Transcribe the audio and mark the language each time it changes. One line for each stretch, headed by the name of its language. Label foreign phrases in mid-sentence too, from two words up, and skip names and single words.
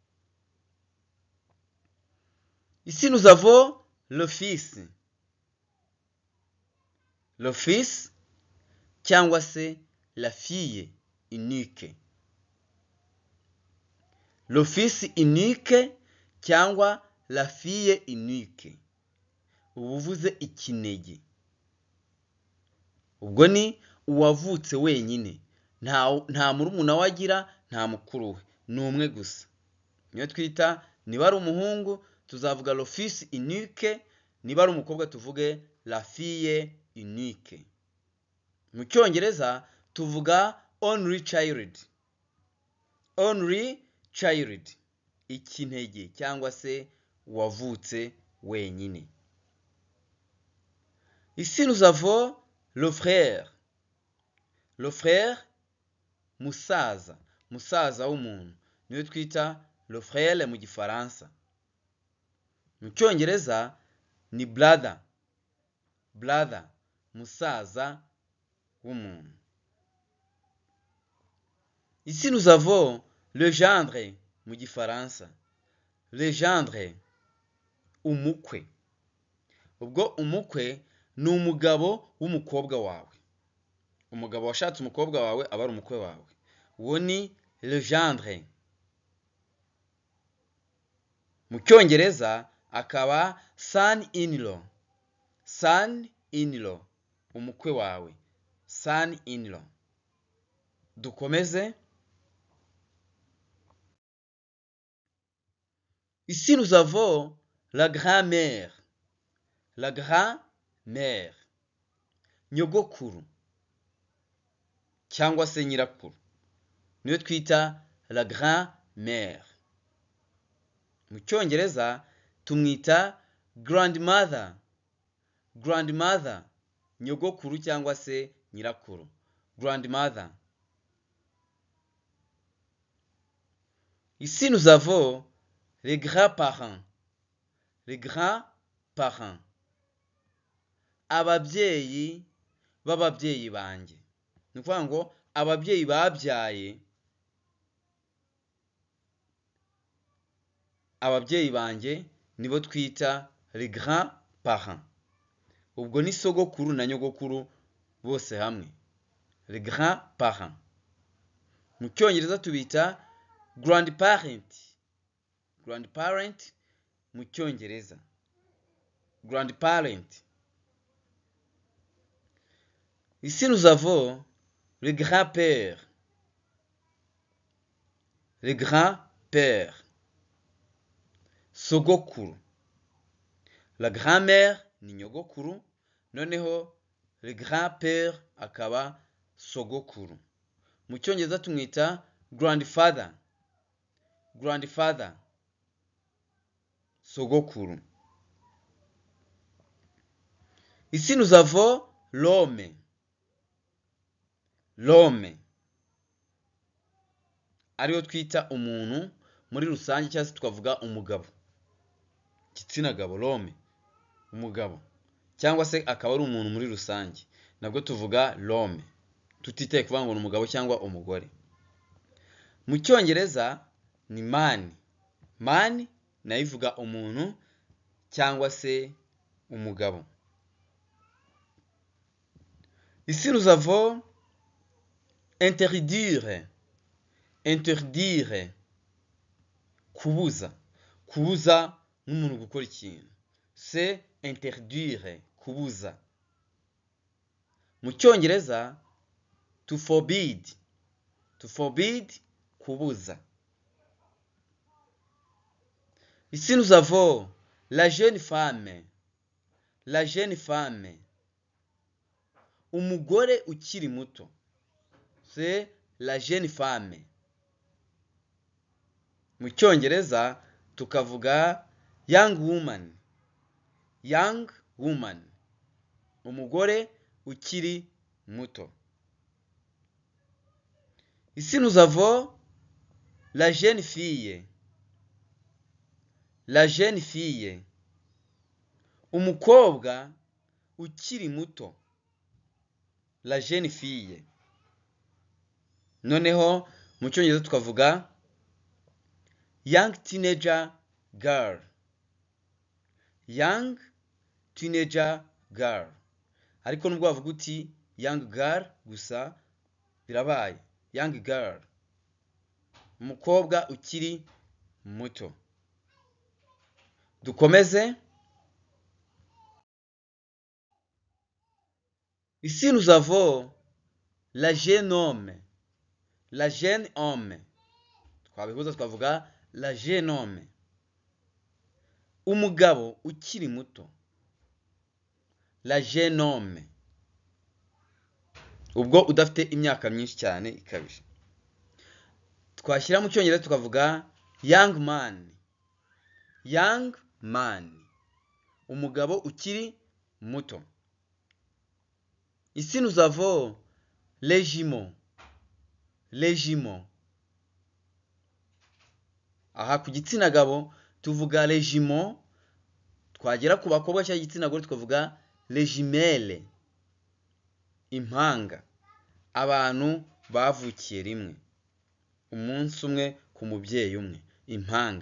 French: Ici nous avons le fils. Le fils
Kinyarwanda: cyangwa se
French: la fille unique. Le fils unique
Kinyarwanda: cyangwa
French: la fille unique,
Kinyarwanda: ubuvuze ikinege. Ubwo ni uwavutse wenyine, nta murumuna wagira, nta mukuru we, ni umwe gusa. Niyo twita niba ari umuhungu tuzavuga
French: le fils unique,
Kinyarwanda: niba ari umukobwa tuvuge
French: la fille unique.
Kinyarwanda: Mu cyongereza tuvuga
English: only child. Only child,
Kinyarwanda: ikinege cyangwa se wavutse wenyine.
French: Ici nous avons le frère. Le frère,
Kinyarwanda: musaza, musaza w'umuntu, niwe twita
French: le frère
Kinyarwanda: mu gifaransa. Mu cyongereza ni brother.
English: Brother,
Kinyarwanda: musaza w'umuntu.
French: Ici nous avons le gendre
Kinyarwanda: mu gifaransa.
French: Le gendre, umukwe.
Kinyarwanda: Ubwo umukwe ni umugabo w'umukobwa wawe. Umugabo washatse umukobwa wawe aba ari umukwe wawe. Uwo ni
French: le gendre.
Kinyarwanda: Mu cyongereza akaba son-in-law.
English: Son-in-law,
Kinyarwanda: umukwe wawe.
English: Son-in-law.
Kinyarwanda: Dukomeze.
French: Ici nous avons la grand-mère. La grand-mère,
Kinyarwanda: nyogokuru cyangwa se nyirakuru, niyo twita
French: la grand-mère.
Kinyarwanda: Mu cyongereza tumwita grandmother. Grandmother, nyogokuru cyangwa se nyirakuru.
English: Grandmother.
French: Ici nous avons les grands-parents. Les grands-parents,
Kinyarwanda: ababyeyi b'ababyeyi banjye. Ni ukuvuga ngo ababyeyi babyaye ababyeyi banjye nibo twita
French: les grands-parents.
Kinyarwanda: Ubwo ni sogokuru na nyogokuru bose hamwe.
French: Les grands-parents.
Kinyarwanda: Mu cyongereza tubita grandparent. Grandparent mu cyongereza.
English: Grandparent.
French: Ici nous avons le grand-père. Le grand-père, sogokuru. La grand-mère
Kinyarwanda: ni nyogokuru, noneho
French: le grand-père
Kinyarwanda: akaba sogokuru. Mu cyongereza tumwita grandfather. Grandfather, sogokuru.
French: Ici nous avons l'homme. L'homme,
Kinyarwanda: ariyo twita umuntu muri rusange cyangwa se tukavuga umugabo. Igitsina gabo, l'homme, umugabo. Cyangwa se akaba ari umuntu muri rusange. Nabwo tuvuga l'homme. Tutitaye kuvuga ngo ni umugabo cyangwa umugore. Mu cyongereza ni man. Man nayo ivuga umuntu cyangwa se umugabo.
French: Ici nous avons interdire. Interdire,
Kinyarwanda: kubuza. Kubuza n'umuntu gukora ikintu.
French: C'est interdire,
Kinyarwanda: kubuza. Mu cyongereza
English: to forbid. To forbid,
Kinyarwanda: kubuza.
French: Ici nous avons la jeune femme. La jeune femme,
Kinyarwanda: umugore ukiri muto.
French: C'est la jeune femme.
Kinyarwanda: Mu cyongereza tukavuga
English: young woman. Young woman,
Kinyarwanda: umugore ukiri muto.
French: Ici nous avons la jeune fille. La jeune fille,
Kinyarwanda: umukobwa ukiri muto.
French: La jeune fille.
Kinyarwanda: Noneho mu cyongereza tukavuga
English: young teenager girl. Young teenager girl.
Kinyarwanda: Ariko nubwo bavuga uti
English: young girl
Kinyarwanda: gusa birabaye.
English: Young girl,
Kinyarwanda: umukobwa ukiri muto. Dukomeze.
French: Ici nous avons la jeune homme. La jeune homme,
Kinyarwanda: twabihuza twavuga
French: la jeune homme,
Kinyarwanda: umugabo ukiri muto.
French: la jeune homme,
Kinyarwanda: ubwo udafite imyaka myinshi cyane ikabije. Twashyira mu cyongereza tukavuga
English: young man, young man,
Kinyarwanda: umugabo ukiri muto.
French: Ici nous avons régiment, régiment.
Kinyarwanda: Aha ku gitsina gabo tuvuga régiment, twagera ku bakobwa cyangwa igitsina gore tukavuga régimelle, impanga, abantu bavukiye rimwe, umunsi umwe ku mubyeyi umwe, impanga.